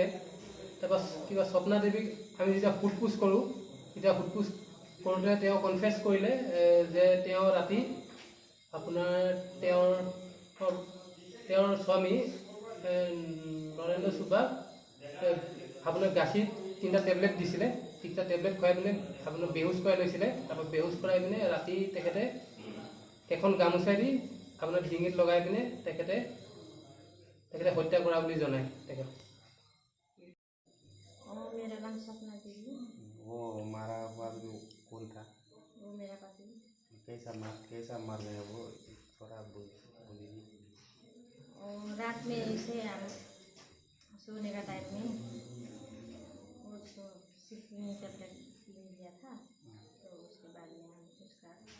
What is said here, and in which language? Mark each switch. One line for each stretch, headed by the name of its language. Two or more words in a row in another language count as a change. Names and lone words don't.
Assamese: তাৰপৰা কিবা স্বপ্না দেৱীক আমি যেতিয়া সোধপোছ কৰোঁ তেতিয়া সোধপোছ কৰোঁতে তেওঁ কনফেছ কৰিলে যে তেওঁ ৰাতি আপোনাৰ তেওঁৰ স্বামী নৰেন্দ্ৰ চুব্বাক আপোনাৰ গাখীৰ 3টা টেবলেট দিছিলে। 3টা টেবলেট খুৱাই পিনে আপোনাৰ বেহুচ কৰাই লৈছিলে। তাৰপৰা বেহুচ কৰাই পিনে ৰাতি তেখেতে এখন গামোচাই দি আপোনাৰ ডিঙিত লগাই পিনে তেখেতে হত্যা কৰা বুলি জনায় তেখেত।
Hindi: मेरा नाम सपना देवी। वो मारा हुआ जो कौन था? वो मेरा पति। कैसा मर गया वो थोड़ा बोलिए। रात में ऐसे हम सोने का टाइम में उसको
English: sleeping tablet
Hindi: ले लिया था, तो उसके बाद में हम उसका